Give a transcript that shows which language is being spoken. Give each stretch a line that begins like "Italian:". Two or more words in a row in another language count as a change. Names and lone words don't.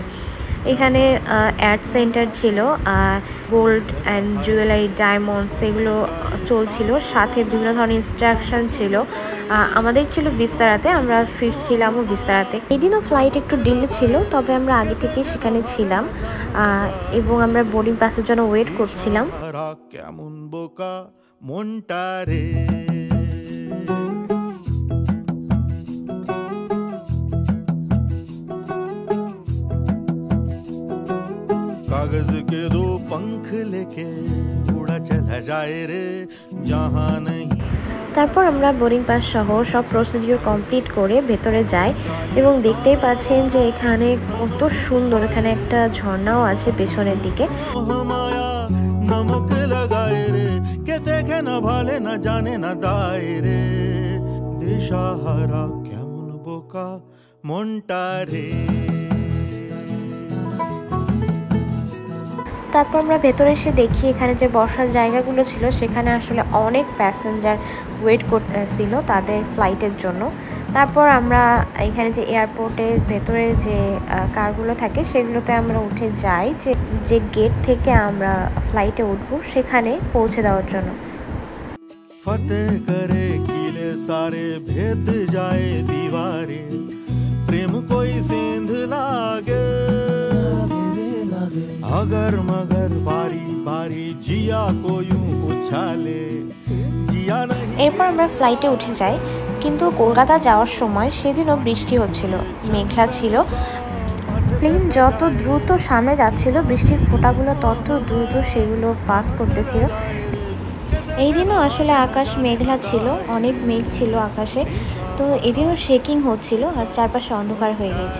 Bangla: এখানে অ্যাড সেন্টার ছিল, গোল্ড অ্যান্ড জুয়েলারি, ডায়মন্ডস এগুলো চলছিল, সাথে বিভিন্ন ধরনের ইনস্ট্রাকশন ছিল। আমাদের ছিল বিস্তারাতে, আমরা ফিরছিলামও বিস্তারাতে। এদিনও ফ্লাইট একটু ডিলে ছিল, তবে আমরা আগে থেকেই সেখানে ছিলাম এবং আমরা বোর্ডিং পাসের জন্য ওয়েট করছিলাম। কেমন বোকা মনটা রে,
Hindi: कागज के 2 पंख लेके उड़ा चला जाए रे जहां नहीं।
Bangla: তারপর আমরা বোর্ডিং পাস সহ সব প্রসিডিওর কমপ্লিট করে ভেতরে যাই এবং দেখতেই পাচ্ছেন যে এখানে কত সুন্দর, এখানে একটা ঝর্ণাও আছে পেছনের দিকে।
Hindi: नमक लगाए रे के देखे ना भाले ना जाने ना दाए रे
Bangla: দিশাহারা কেমন বোকা মনটা রে। তারপর আমরা ভেতরে এসে দেখি এখানে যে বসার জায়গাগুলো ছিল সেখানে আসলে অনেক প্যাসেঞ্জার ওয়েট করতেছিল তাদের ফ্লাইটের জন্য। তারপর আমরা এখানে যে এয়ারপোর্টের ভেতরে যে কারগুলো থাকে সেগুলোতে আমরা উঠে যাই যে গেট থেকে আমরা ফ্লাইটে উঠবো সেখানে পৌঁছে দেওয়ার জন্য।
Hindi: फतेह करे किले सारे भेद जाए दीवारे प्रेम कोई सेंध लागे अगर मगर बारी बारी जिया को यूं उछाले जिया नहीं।
Bangla: এরপর আমরা ফ্লাইটে উঠে যাই, কিন্তু কলকাতা যাওয়ার সময় সেদিনও বৃষ্টি হচ্ছিল, মেঘলা ছিল। প্লেন যত দ্রুত সামনে যাচ্ছিল বৃষ্টির ফোঁটাগুলো তত দ্রুত সেগুলো পাস করতেছিল। এই দিনও আসলে আকাশ মেঘলা ছিল, অনেক মেঘ ছিল আকাশে, তো এদিনও শেকিং হচ্ছিল আর চারপাশে অন্ধকার হয়ে গিয়েছিল।